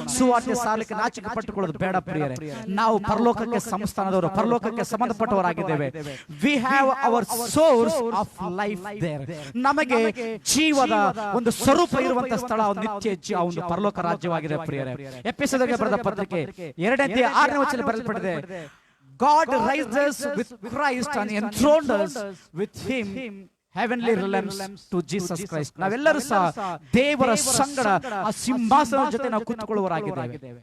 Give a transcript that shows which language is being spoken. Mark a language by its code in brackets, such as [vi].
[kn] ಸುವಾರ್ತೆ ಸಾರಲಿಕ್ಕೆ ನಾಚಿಕೆ ಪಟ್ಟುಕೊಳ್ಳೋದು ಬೇಡ ಪ್ರಿಯರೇ. ನಾವು ಪರಲೋಕಕ್ಕೆ ಸಂಸ್ಥಾನದವರು, ಪರಲೋಕಕ್ಕೆ ಸಂಬಂಧಪಟ್ಟವರಾಗಿದ್ದೇವೆ. [en] We have our source of life there. [kn] ನಮಗೆ ಜೀವದ ಒಂದು ಸ್ವರೂಪ ಇರುವಂತ ಸ್ಥಳ ನಿತ್ಯ ಒಂದು ಪರಲೋಕ ರಾಜ್ಯವಾಗಿದೆ ಪ್ರಿಯರೇ. ಎಫೆಸದವರಿಗೆ ಬರೆದ ಪತ್ರಿಕೆ 2ನೇ 6ನೇ ವಚನದಲ್ಲಿ ಬರೆಯಲ್ಪಟ್ಟಿದೆ, [en] God rises with Christ and enthroned us with him heavenly realms to Jesus Christ. [kn] ನಾವೆಲ್ಲರೂ ಸಹ ದೇವರ ಸಂಗಡ ಆ ಸಿಂಹಾಸನದ ಜೊತೆ ನಾವು ಕೂತ್ಕೊಳ್ಳುವವರಾಗಿದ್ದೇವೆ.